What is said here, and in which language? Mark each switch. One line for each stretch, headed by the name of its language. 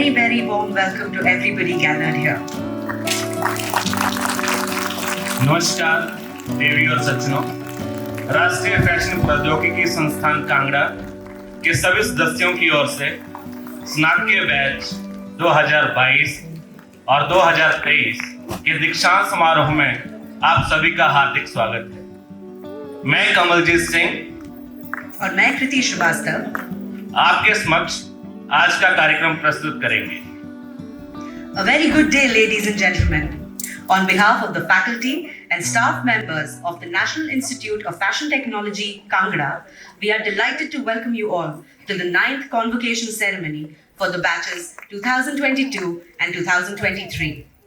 English: very warm welcome to everybody gathered here.
Hindi: नमस्कार देवी और सज्जनों, राष्ट्रीय फैशन प्रौद्योगिकी संस्थान कांगड़ा के सभी सदस्यों की ओर से स्नातकीय बैच 2022 और 2023 के दीक्षांत समारोह में आप सभी का हार्दिक स्वागत है। मैं कमलजीत सिंह और मैं कृति श्रीवास्तव आपके समक्ष आज का कार्यक्रम प्रस्तुत करेंगे।
English: A very good day, ladies and gentlemen. On behalf of the faculty and staff members of the National Institute of Fashion Technology, Kangra, we are delighted to welcome you all to the 9th convocation ceremony for the batches 2022 and 2023.